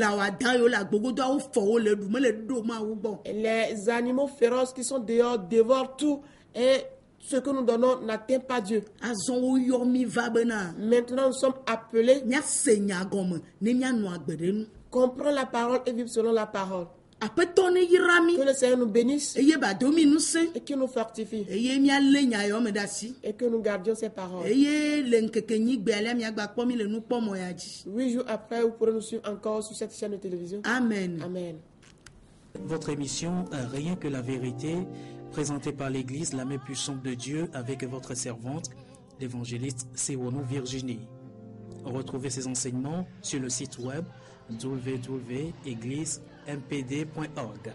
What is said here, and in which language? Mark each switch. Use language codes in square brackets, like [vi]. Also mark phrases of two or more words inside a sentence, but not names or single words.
[fr] Et les animaux féroces qui sont dehors dévorent tout. Et ce que nous donnons n'atteint pas Dieu. Maintenant, nous sommes appelés comprendre la parole et vivre selon la parole. [ee] aƒetɔ ne yra mi [fr] Que le Seigneur nous bénisse [ee] eye bado mi ŋusẽ [fr] et qu'il nous fortifie [ee] eye míalé nya me ɖe asi [fr] et que nous gardions ses paroles. [ee] eye le ŋkeke nyigbe alia miagba kpɔ mi le nukpɔmɔ ya dzi. [fr] 8 jours après, vous pourrez nous suivre encore sur cette chaîne de télévision. Amen. Amen. Votre émission Rien que la vérité, présentée par l'Église la main puissante de Dieu avec votre servante, l'évangéliste Sewonou Virginie. Retrouvez ces enseignements sur le site web www.égliseMPD.org.